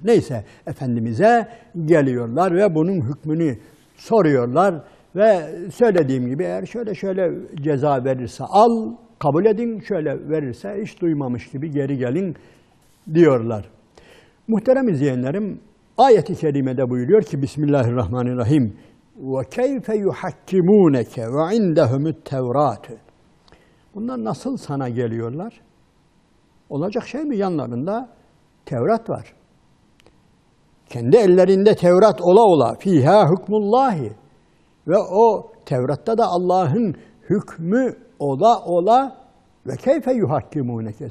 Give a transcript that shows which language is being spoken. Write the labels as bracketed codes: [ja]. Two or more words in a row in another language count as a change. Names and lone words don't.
[tr] Neyse, Efendimiz'e geliyorlar ve bunun hükmünü soruyorlar. Ve söylediğim gibi eğer şöyle ceza verirse al, kabul edin, şöyle verirse hiç duymamış gibi geri gelin diyorlar. Muhterem izleyenlerim, ayet-i kerimede buyuruyor ki Bismillahirrahmanirrahim. [ar] وَكَيْفَ يُحَكِّمُونَكَ وَعِنْدَهُمُ التَّوْرَاتُ. [tr] Bunlar nasıl sana geliyorlar? Olacak şey mi? Yanlarında Tevrat var. Kendi ellerinde Tevrat ola [ar] فيها حكم الله. [tr] Ve o Tevrat'ta da Allah'ın hükmü ola [ar] وكيف يحكمونك.